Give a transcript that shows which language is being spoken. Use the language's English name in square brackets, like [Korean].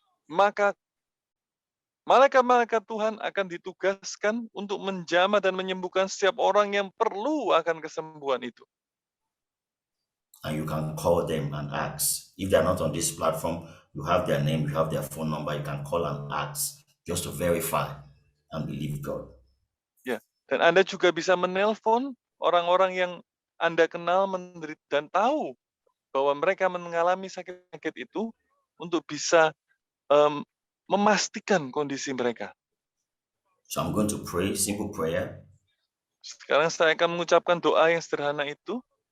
[Indonesian] Maka malaikat-malaikat Tuhan akan ditugaskan untuk menjamah dan menyembuhkan setiap orang yang perlu akan kesembuhan itu. [English] And you can call them and ask. If they're not on this platform, you have their name, you have their phone number, you can call and ask just to verify and believe God. [Indonesian] Ya, dan Anda juga bisa menelpon orang-orang yang Anda kenal menderita dan tahu bahwa mereka mengalami sakit-sakit itu untuk bisa memastikan kondisi mereka. [English] So I'm going to pray, simple prayer. [Indonesian] Sekarang saya akan mengucapkan doa yang sederhana itu.